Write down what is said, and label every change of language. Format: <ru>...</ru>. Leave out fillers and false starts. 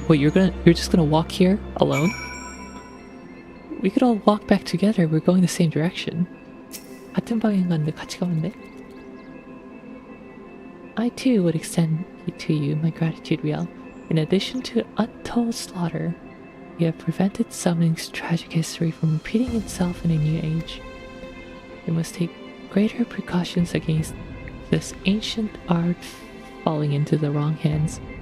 <en>What, you're just gonna walk here alone? We could all walk back together. We're going the same direction.</en> <ko>같은 방향 갔는데 같이 가면 돼?</ko> <en>I too would extend to you my gratitude, Riel. In addition to untold slaughter, you have prevented summoning's tragic history from repeating itself in a new age. We must take greater precautions against this ancient art falling into the wrong hands.</en>